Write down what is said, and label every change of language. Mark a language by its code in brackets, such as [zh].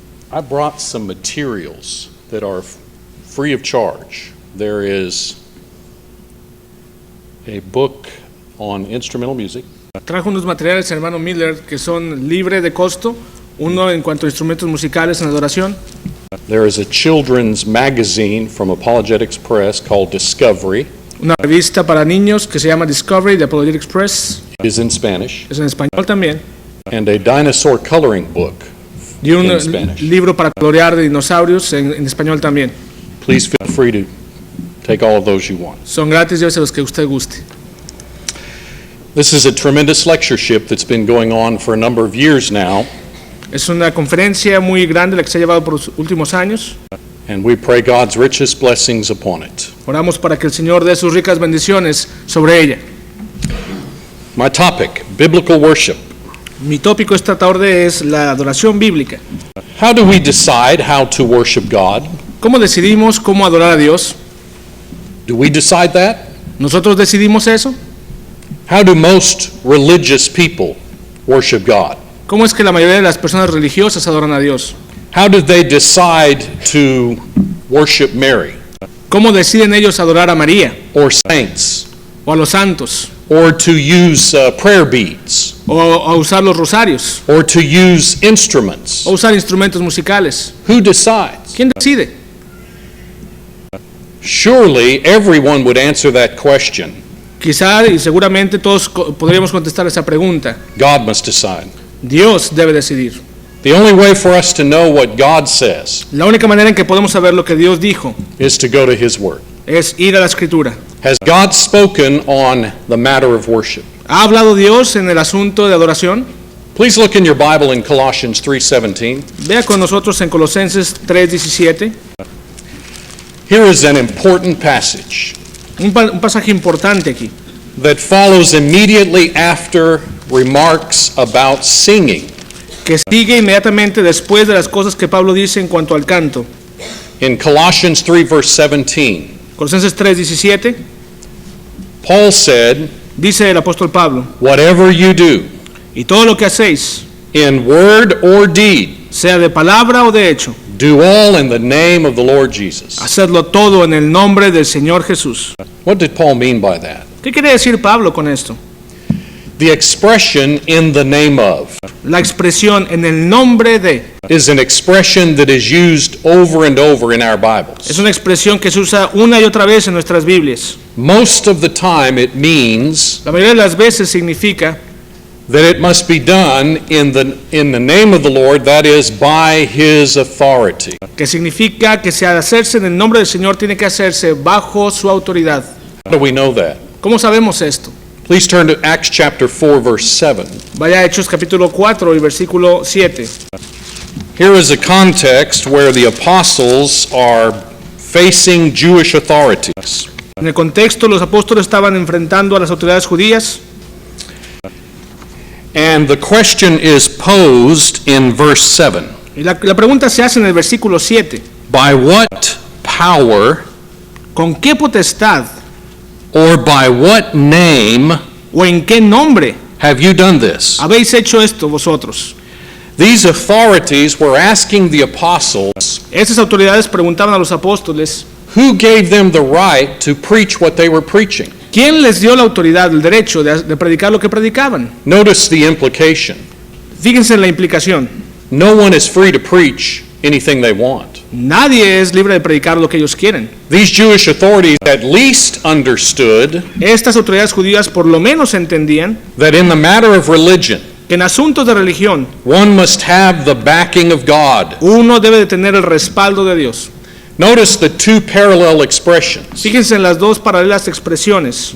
[en] I brought some materials that are free of charge. There is a book on instrumental music. [es] Trajo unos materiales, hermano Miller, que son libre de costo. Uno en cuanto a instrumentos musicales en adoración. [en] There is a children's magazine from Apologetics Press called Discovery. [es] Una revista para niños que se llama Discovery de Apologetics Press. [en] It is in Spanish. [es] Es en español también. [en] And a dinosaur coloring book [es] Y un [en] in Spanish. [es] libro para colorear de dinosaurios en español también. [en] Please feel free to take all of those you want. [es] Son gratis, llévese los que usted guste. [en] This is a tremendous lectureship that's been going on for a number of years now, [es] Es una conferencia muy grande la que se ha llevado por los últimos años. [en] and we pray God's richest blessings upon it. [es] Oramos para que el Señor dé sus ricas bendiciones sobre ella. [en] My topic, biblical worship. [es] Mi tópico esta tarde es la adoración bíblica. [en] How do we decide how to worship God? [es] ¿Cómo decidimos cómo adorar a Dios? [en] Do we decide that? [es] ¿Nosotros decidimos eso? [en] How do most religious people worship God? [es] ¿Cómo es que la mayoría de las personas religiosas adoran a Dios? [en] How did they decide to worship Mary [es] ¿Cómo deciden ellos adorar a María [en] or saints [es] o a los santos [en] or to use prayer beads [es] o a usar los rosarios [en] or to use instruments? [es] o usar instrumentos musicales? [en] Who decides? [es] ¿Quién decide? [en] Surely everyone would answer that question. [es] Quizá y seguramente todos podríamos contestar esa pregunta. [en] God must decide. [es] Dios debe decidir. [en] The only way for us to know what God says [es] La única manera en que podemos saber lo que Dios dijo [en] is to go to His Word. [es] es ir a la Escritura. [en] Has God spoken on the matter of worship? [es] ¿Ha hablado Dios en el asunto de adoración? [en] Please look in your Bible in Colossians 3:17. [es] Vea con nosotros en Colosenses 3:17, [en] Here is an important passage [es] un pasaje importante aquí, [en] that follows immediately after remarks about singing. [es] que sigue inmediatamente después de las cosas que Pablo dice en cuanto al canto. [en] In Colossians 3 verse 17, [es] Colosenses 3:17, [en] Paul said, [es] dice el apóstol Pablo, [en] whatever you do, [es] y todo lo que hacéis, [en] in word or deed, [es] sea de palabra o de hecho, [en] do all in the name of the Lord Jesus. [es] hacedlo todo en el nombre del Señor Jesús. [en] What did Paul mean by that? [es] ¿Qué quiere decir Pablo con esto? [en] The expression in the name of [es] La expresión en el nombre de [en] is an expression that is used over and over in our [es] es [en] Bibles. [es] una expresión que se usa una y otra vez en nuestras Biblias. [en] Most of the time it means [es] La mayoría de las veces significa [en] that it must be done in the name of the Lord, that is by His authority. [es] que significa que si al hacerse en el nombre del Señor tiene que hacerse bajo su autoridad. [en] How do we know that? [es] ¿Cómo sabemos esto? [en] Please turn to Acts chapter 4 verse 7. [es] Vaya a Hechos capítulo 4 y versículo 7. [en] Here is a context where the apostles are facing Jewish authorities. [es] En el contexto, los apóstoles estaban enfrentando a las autoridades judías [en] And the question is posed in verse 7. [es] y la pregunta se hace en el versículo 7. [en] By what power [es] ¿Con qué potestad [en] or by what name [es] o en qué nombre [en] have you done this? [es] habéis hecho esto vosotros? [en] These authorities were asking the apostles, [es] Estas autoridades preguntaban a los apóstoles, [en] who gave them the right to preach what they were preaching? [es] ¿quién les dio la autoridad, el derecho de predicar lo que predicaban? [en] Notice the implication. [es] Fíjense en la implicación. [en] No one is free to preach anything they want. [es] Nadie es libre de predicar lo que ellos quieren. [en] These Jewish authorities at least understood [es] Estas autoridades judías por lo menos entendían [en] that in the matter of religion, [es] que en asuntos de religión [en] one must have the backing of God. [es] uno debe de tener el respaldo de Dios. [en] Notice the two parallel expressions. [es] Fíjense en las dos paralelas expresiones.